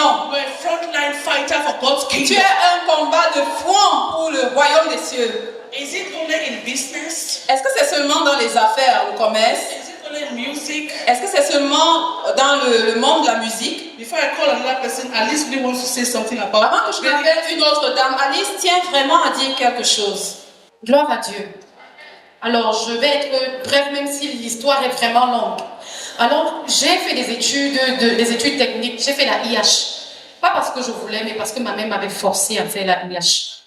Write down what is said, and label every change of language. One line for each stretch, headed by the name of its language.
English: You're a frontline fighter for God's
French: Tu
English: kingdom.
French: es un combat de front pour le royaume des cieux.
English: Is it only in business?
French: Est-ce que c'est seulement dans les affaires, le commerce?
English: Is it only in music?
French: Est-ce que c'est seulement dans le monde de la musique?
English: Before I call another person, Alice really wants to say something about
French: Avant que je n'appelle une autre dame, Alice tient vraiment à dire quelque chose. Gloire à Dieu. Alors, je vais être brève, même si l'histoire est vraiment longue. Alors, j'ai fait des études techniques. J'ai fait la IH. Pas parce que je voulais, mais parce que ma mère m'avait forcé à faire la IH.